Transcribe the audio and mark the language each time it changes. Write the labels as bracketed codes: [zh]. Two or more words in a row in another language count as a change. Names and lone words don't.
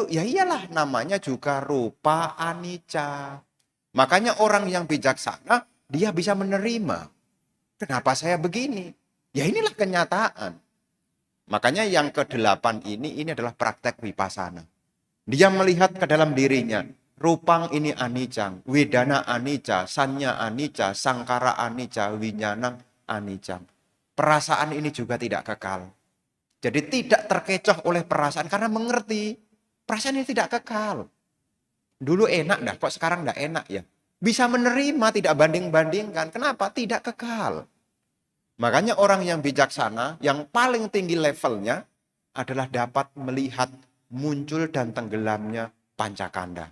[id] Ya iyalah namanya juga [pi] rupa anicca. [id] Makanya orang yang bijaksana dia bisa menerima. Kenapa saya begini? Ya inilah kenyataan. Makanya yang ke-8 ini adalah praktek vipassana. Dia melihat ke dalam dirinya. [pi] Rupang ini anicca, wedana anicca, sanya anicca, sangkara anicca, winyanang anicca. [id] Perasaan ini juga tidak kekal. Jadi tidak terkecoh oleh perasaan karena mengerti. Perasaan ini tidak kekal. Dulu enak dah, kok sekarang tidak enak ya. Bisa menerima, tidak banding-bandingkan. Kenapa? Tidak kekal. Makanya orang yang bijaksana, yang paling tinggi levelnya adalah dapat melihat muncul dan tenggelamnya pancakanda.